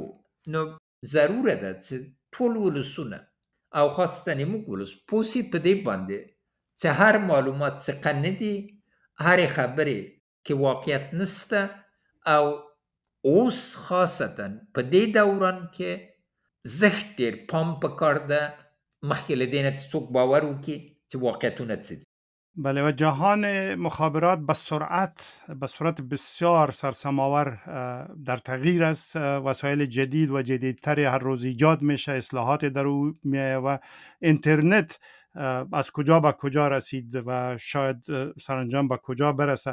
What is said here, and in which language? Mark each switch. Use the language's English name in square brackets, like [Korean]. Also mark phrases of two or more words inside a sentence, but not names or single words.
[Pashto] نو ضروره ده چې ټول ولسونه او خاصتا موږ ولس پوه سي په دې باندې چې هر معلومات ثقه نه دي، هر خبرې کې واقعیت نسته او اوس خاصتا په دې دوران کې زښت ډېر پام پکار ده مخکې له دې نه چې څوک باور وکړي چې واقعیتونه څه دي. [Persian] بله و جهان مخابرات به صورت بسیار سرسم‌آور در تغییر است. وسایل جدید و جدیدتر هر روز ایجاد میشه، اصلاحات در او میایه و اینترنت از کجا به کجا رسید و شاید سرانجام به کجا برسه.